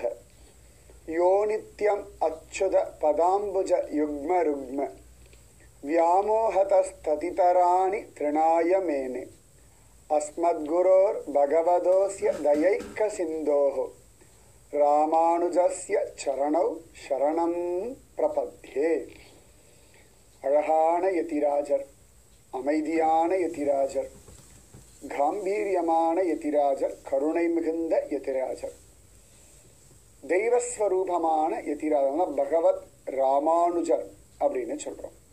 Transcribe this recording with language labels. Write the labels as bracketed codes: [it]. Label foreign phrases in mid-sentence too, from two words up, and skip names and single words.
[sa] यो नित्यम् अच्युत पदाम्बुज युग्म रुग्म व्यामोहतस्ततितराणि तृणाय मेने अस्मद्गुरोर्भगवतोऽस्य दयैकसिन्धोः रामानुजस्य चरणौ शरणं प्रपद्ये। [ta] அழகான யதிராஜர், அமைதியான யதிராஜர், காம்பீரியமான யதிராஜர், கருணை மிகுந்த யதிராஜர், தெய்வஸ்வரூபமான யதிராஜர், பகவத் ராமானுஜர் அப்படின்னு சொல்றோம்.